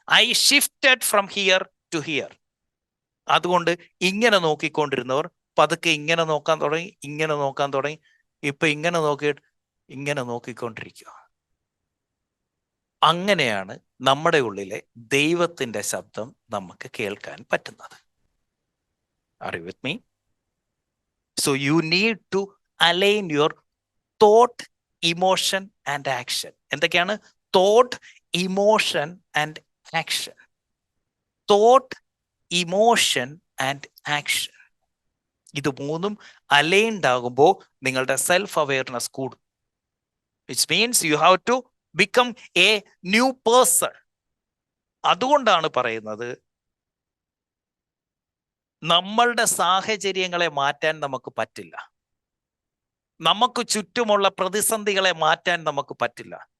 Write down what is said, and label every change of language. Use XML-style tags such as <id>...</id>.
<en>I shifted from here to here.</en> <ml>അതുകൊണ്ട് ഇങ്ങനെ നോക്കിക്കൊണ്ടിരുന്നവർ പതുക്കെ ഇങ്ങനെ നോക്കാൻ തുടങ്ങി, ഇങ്ങനെ നോക്കാൻ തുടങ്ങി. ഇപ്പൊ ഇങ്ങനെ നോക്കിയിട്ട് ഇങ്ങനെ നോക്കിക്കൊണ്ടിരിക്കുക. അങ്ങനെയാണ് നമ്മുടെ ഉള്ളിലെ ദൈവത്തിന്റെ ശബ്ദം നമുക്ക് കേൾക്കാൻ പറ്റുന്നത്.</ml> <en>Are you with me? So you need to align your thought, emotion and action.</en> <ml>എന്തൊക്കെയാണ്?</ml> <en>Thought, emotion and action. Thought, emotion and action.</en> <ml>ഇത് 3ഉം അലൈൻഡ് ആകുമ്പോൾ നിങ്ങളുടെ സെൽഫ് അവെയർനെസ് കൂടും.</ml> <en>Which means you have to become a new person.</en> <ml>അതുകൊണ്ടാണ് പറയുന്നത്, നമ്മളുടെ സാഹചര്യങ്ങളെ മാറ്റാൻ നമുക്ക് പറ്റില്ല, നമുക്ക് ചുറ്റുമുള്ള പ്രതിസന്ധികളെ മാറ്റാൻ നമുക്ക് പറ്റില്ല.</ml>